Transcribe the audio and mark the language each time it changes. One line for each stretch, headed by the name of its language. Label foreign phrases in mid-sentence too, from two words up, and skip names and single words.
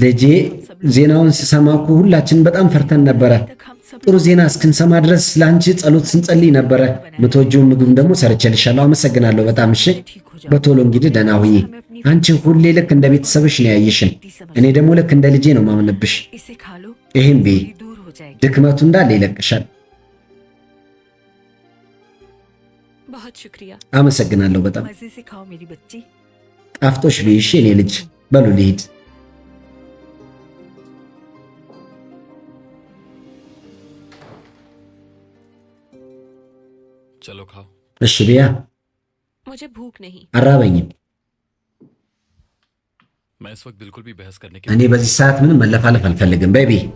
Amharic: ልጄ ዜናውን ስሰማ እኮ ሁላችን በጣም ፈርተን ነበረ ጥሩ ዜና እስክንሰማ ድረስ ለአንቺ ጸሎት ስንጸልይ ነበረ ምትወጂውን ምግብ ደግሞ ሰርቼልሻለሁ አመሰግናለሁ በጣም እሺ በቶሎ እንግዲህ ደህና ሁኚ አንቺ ሁሌ ልክ እንደ ቤተሰብሽ ነው ያየሽን እኔ ደግሞ ልክ እንደ ልጄ ነው ማምንብሽ
Hindi: इसे खा लो
Amharic: ይሄን ቤ
Hindi: दूर हो जाएगी।
Amharic: ድክመቱ እንዳለ ይለቅሻል
Hindi: बहुत शुक्रिया।
Amharic: አመሰግናለሁ በጣም
Hindi: मजे से खाओ मेरी बच्ची।
Amharic: ጣፍጦሽ ብይ እሺ እኔ ልጅ በሉ ልሂድ
Hindi: चलो खाओ।
Amharic: እሺ ብያ
Hindi: मुझे भूख नहीं।
Amharic: አራበኝም
Hindi: मैं इस वक्त बिल्कुल भी बहस करने
Amharic: እኔ
Hindi: की
Amharic: በዚህ ሰዓት ምንም መለፋለፍ አልፈልግም ቤቢ